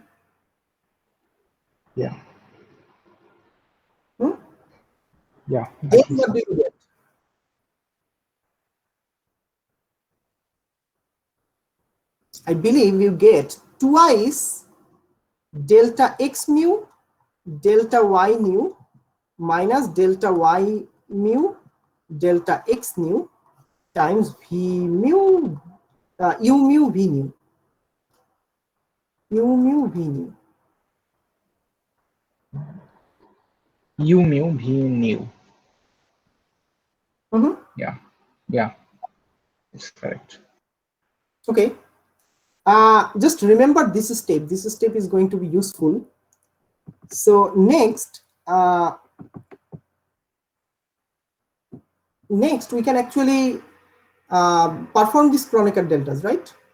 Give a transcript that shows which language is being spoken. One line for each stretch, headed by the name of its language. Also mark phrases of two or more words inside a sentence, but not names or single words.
English: Yeah. Yeah. Then what do you get? I believe you get twice delta X mu, delta Y nu minus delta Y mu, delta X nu times V mu, U mu V nu. U mu V nu. U mu V nu. Yeah. Yeah. It's correct. Okay. Just remember this step. This step is going to be useful. So next we can actually perform these Kronecker deltas, right?